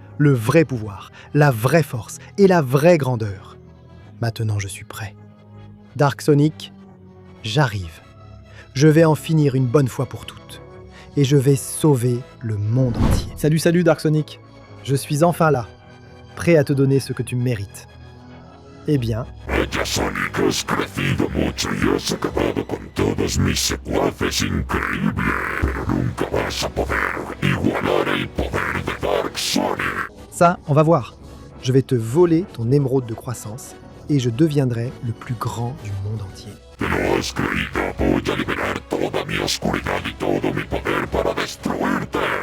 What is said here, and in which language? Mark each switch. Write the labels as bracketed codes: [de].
[fr] Le vrai pouvoir, la vraie force et la vraie grandeur. Maintenant je suis prêt. Dark Sonic, j'arrive. Je vais en finir une bonne fois pour toutes. Et je vais sauver le monde entier. Salut Dark Sonic. Je suis enfin là, prêt à te donner ce que tu mérites. Eh bien... [es] Vaya Sonic, has crecido mucho y has acabado con todos mis secuaces increíble, pero nunca vas a poder igualar el poder de Dark Sonic. [fr] Ça, on va voir. Je vais te voler ton émeraude de croissance et je deviendrai le plus grand du monde entier. [es] Te lo has creído, voy a liberar toda mi oscuridad y todo mi poder para destruirte.